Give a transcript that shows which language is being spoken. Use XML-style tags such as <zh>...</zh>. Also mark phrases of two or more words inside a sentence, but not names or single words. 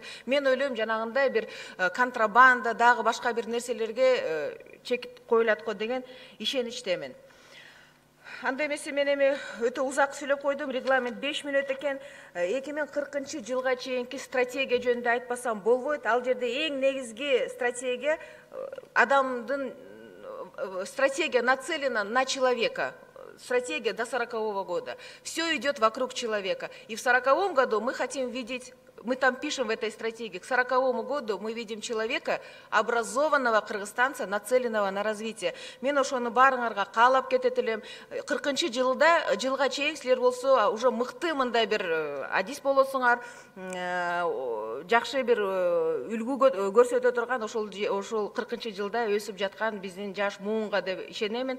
<ky>Мен ойлойм, жанагындай бир контрабанда, дагы башка бир нерселерге чек коюлат го деген ишеничтемин. Анда эмесе мен эми өтө узак сүйлөп койдум, регламент 5 мүнөт экен. 2040-жылга чейинки стратегия жөнүндө айтпасам болбойт. Ал жерде эң негизги стратегия адамдын стратегия</ky> <ru>нацелена на человека. Стратегия до 40-го года. Все идет вокруг человека. И в 40-м году мы хотим видеть мы там пишем в этой стратегии, к 40-му году мы видим человека, образованного кыргызстанца, нацеленного на развитие.</ru> <ky>Мен ошону барыңарга каалап кетет элем. 40-чы жылга чейин силер болсо уже мыкты мындай бир адис болосуңар, жакшы бир үлгү көрсөтө турган ошол 40-чы жылда өсүп жаткан биздин жаш муунга деп ишенемин.</ky>